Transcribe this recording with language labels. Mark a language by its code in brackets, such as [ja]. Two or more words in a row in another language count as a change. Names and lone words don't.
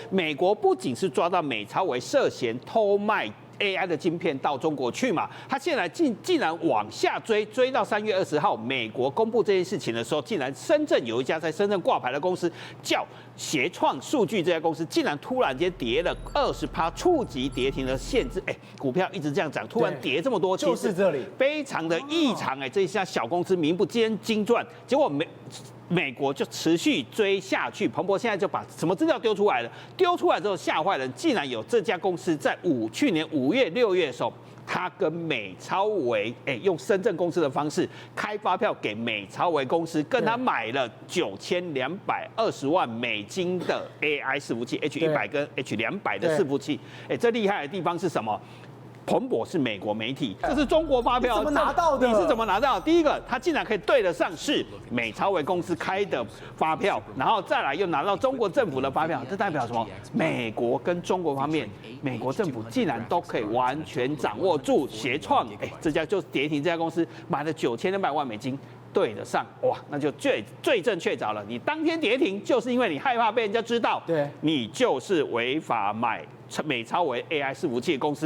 [zh] 美國不僅是抓到美超微涉嫌偷賣 AI 的晶片到中國去嘛，他現在竟然往下追到3月20號，美國公布這件事情的時候，竟然深圳有一家在深圳掛牌的公司叫協創數據，這家公司竟然突然間跌了20%，觸及跌停的限制。股票一直這樣漲，突然跌這麼多，就是這裡非常的異常。這一家小公司名不見經傳，結果美國就持續追下去，彭博現在就把什麼資料丟出來了，丟出來之後嚇壞人，竟然有這家公司在去年5月、6月的時候他跟美超微用深圳公司的方式開發票給美超微公司，跟他買了9220萬美金的 AI 伺服器 H100跟 H200的伺服器。這厲害的地方是什麼？彭博是美國媒体，這是中國發票，怎麼拿到的？你是怎麼拿到的？第一個，他竟然可以對得上是美超微公司開的發票，然後再來又拿到中国政府的發票，這代表什麼？美國跟中國方面，美國政府竟然都可以完全掌握住協創，這家就是跌停這家公司買了9200萬美金。對得上哇，那就罪證確鑿了。你當天跌停，就是因為你害怕被人家知道，对，你就是違法買美超微 AI 伺服器的公司。